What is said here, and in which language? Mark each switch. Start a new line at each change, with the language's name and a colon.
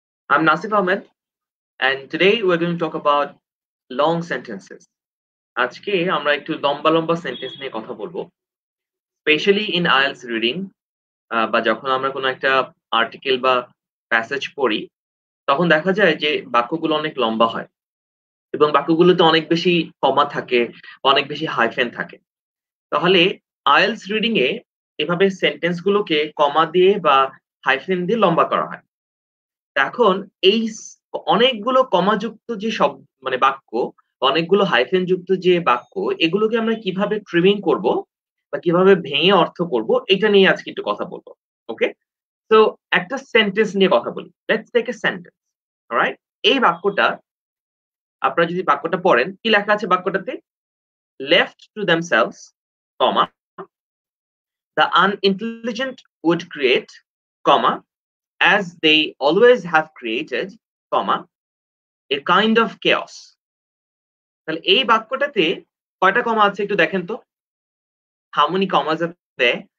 English: I'm Nasif Ahmed, and today we're going to talk about long sentences.
Bangla: আজকে আমরা একটু লম্বা লম্বা সেন্টেন্স নিয়ে কথা বলবো, স্পেশালি
English: in IELTS reading
Bangla: বা যখন আমরা কোনো একটা আর্টিকেল বা প্যাসেজ পড়ি, তখন দেখা যায় যে বাক্যগুলো অনেক লম্বা হয় এবং বাক্যগুলোতে অনেক বেশি কমা থাকে, অনেক বেশি হাইফেন থাকে। তাহলে আইএলটিএস রিডিং এ এভাবে সেন্টেন্স গুলোকে কমা দিয়ে বা হাইফেন দিয়ে লম্বা করা হয়। এখন এই অনেকগুলো কমাযুক্ত যে মানে বাক্য, অনেকগুলো হাইফেন যুক্ত যে বাক্য, এগুলোকে আমরা কিভাবে ট্রিমিং করব বা কিভাবে ভেঙে অর্থ করব, এটা নিয়ে আজকে একটু কথা বলবো। ওকে? তো একটা সেন্টেন্স নিয়ে কথা বলি।
English: Let's take a sentence.
Bangla: Alright? এই বাক্যটা আপনারা যদি বাক্যটা পড়েন, কি লেখা আছে বাক্যটাতে?
English: Left to themselves, comma, the unintelligent would create, comma, as they always have created, comma, a kind of chaos.
Bangla: তাহলে এই বাক্যটাতে কয়টা কমা আছে একটু দেখেন তো?
English: How many commas are there?